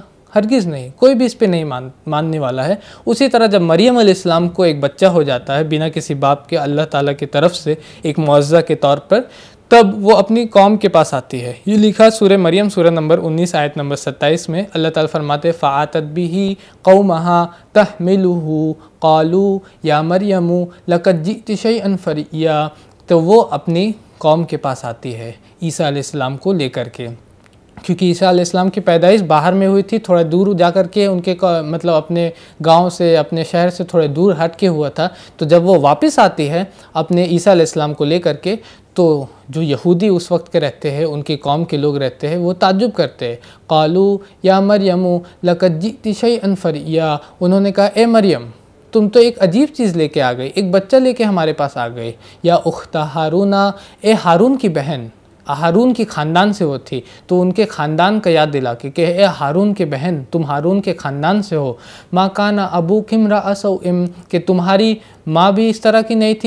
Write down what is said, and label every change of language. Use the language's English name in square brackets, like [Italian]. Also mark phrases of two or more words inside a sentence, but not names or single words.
[Urdu] ہرگز نہیں، کوئی بھی اس پہ نہیں ماننے والا ہے۔ اسی طرح جب مریم علیہ السلام کو ایک بچہ ہو جاتا ہے بنا کسی باپ کے، اللہ تعالیٰ کی طرف سے ایک معجزہ کے طور پر، تب وہ اپنی قوم کے پاس آتی ہے. یہ لکھا سورہ مریم سورہ نمبر 19 آیت نمبر 27 میں. اللہ تعالیٰ فرماتے [Arabic] فأتت به قومها تحمله قالوا يا مريم لقد جئت شيئا فريا, [Urdu] تو وہ اپنی قوم کے پاس آتی ہے عیسیٰ علیہ السلام کو لے کر کے، کیونکہ عیسیٰ علیہ السلام کی پیدائش باہر میں ہوئی تھی، تھوڑا دور جا کر کے ان کے مطلب اپنے گاؤں سے، اپنے شہر سے تھوڑے دور ہٹ کے ہوا تھا. تو جب وہ واپس آتی ہے اپنے عیسیٰ علیہ السلام کو لے کر کے، تو جو یہودی اس وقت کے رہتے ہیں، ان کی قوم کے لوگ رہتے ہیں، وہ تعجب کرتے ہیں. [Arabic] قالوا يا مريم لقد جئت شيئا فريا, [Urdu] انہوں نے کہا اے مریم، تم تو ایک عجیب چیز لے کے آ گئی، ایک بچہ لے کے ہمارے پاس آ گئی. [Arabic] يا أخت هارون, [Urdu] اے ہارون کی بہن، ہارون کی خاندان سے وہ تھی، تو ان کے خاندان کا یاد دلا کے اے ہارون کے بہن، تم ہارون کے خاندان سے ہو. [Arabic] ما كان أبوك امرأ سوء, [Urdu] کہ تمہاری ماں بھی اس طرح کی نہیں تھی.